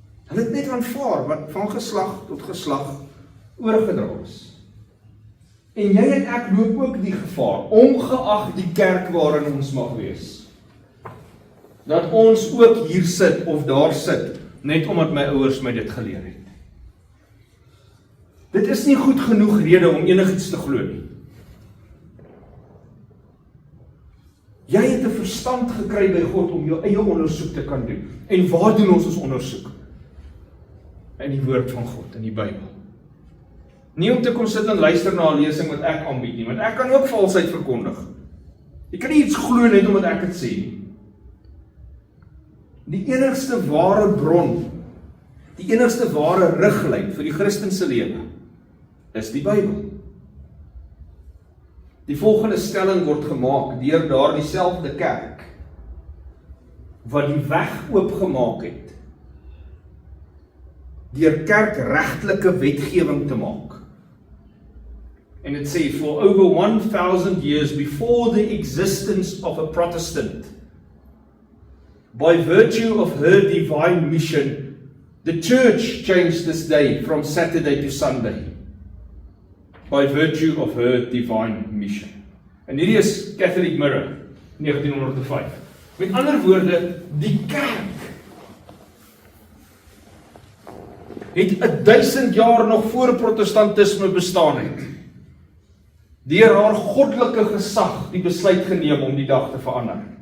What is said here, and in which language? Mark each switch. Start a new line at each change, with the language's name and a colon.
Afrikaans: Hulle het net aanvaar wat van geslag tot geslag oorgedra is. En jy en ek loop ook die gevaar, ongeag die kerk waarin ons mag wees, dat ons ook hier sit of daar sit, net omdat my ouers my dit geleer het. Dit is nie goed genoeg rede om enigiets te glo nie. Jy het 'n verstand gekry by God om jou eie ondersoek te kan doen. En waar doen ons ondersoek? In die woord van God, in die Bybel. Nie om te kom sit en luister na 'n lesing wat ek aanbied nie, want ek kan ook valsheid verkondig. Jy kan nie iets glo net omdat ek dit sê nie. Die enigste ware bron, die enigste ware riglyn vir die Christelike lewe is die Bybel. Die volgende stelling word gemaak deur daardie selfde kerk wat die weg oopgemaak het deur kerkregtelike wetgewing te maak. En dit sê,
English: for over 1000 years before the existence of a Protestant, by virtue of her divine mission, the church changed this day from Saturday to Sunday. By virtue of her divine mission.
Afrikaans: En hierdie is Catholic Mirror, 1905. Met ander woorde, die kerk het 1000 jaar nog voor protestantisme bestaan het. Deur haar goddelike gesag die besluit geneem om die dag te verander.